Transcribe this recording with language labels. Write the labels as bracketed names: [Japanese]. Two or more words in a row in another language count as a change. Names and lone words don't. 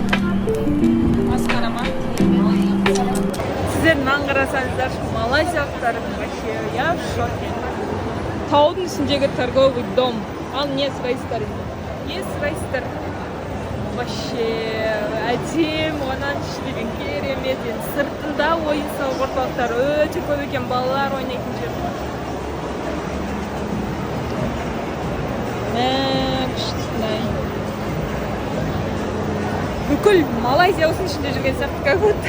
[Kazakh] Масқара ма? Сіздер наңғарасаңыздар, малайзиялықтар [Russian] вообще, я в шоке. [Kazakh] Таудың үстіндегі [Russian] торговый дом. [Kazakh] Ал не сұрайсыздар енді? Не сұрайсыздар? Вообще, әдем, онан ішілген керемет. Сыртында ойын-сауық орталықтар өте көп екен, балалар ойнайтын жер. Бүкіл Малайзия осының ішінде жүрген сияқты, [Russian] как будто.